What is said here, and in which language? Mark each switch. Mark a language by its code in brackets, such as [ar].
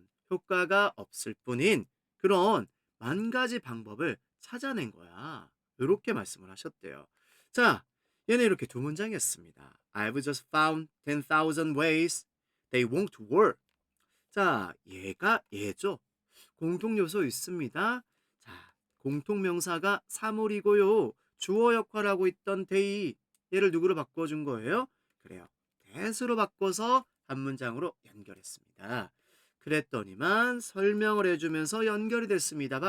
[ko] 효과가 없을 뿐인 그런 만 가지 방법을 찾아낸 거야. 이렇게 말씀을 하셨대요. 자, 얘는 이렇게 두 문장이었습니다. [en] I've just found 10,000 ways they won't work. [ko] 자, 얘죠. 공통 요소 있습니다. 자, 공통명사가 사물이고요. 주어 역할을 하고 있던 they, 얘를 누구로 바꿔준 거예요? 그래요. that으로 바꿔서 한 문장으로 연결했습니다. 그랬더니만 설명을 해주면서 연결이 됐습니다.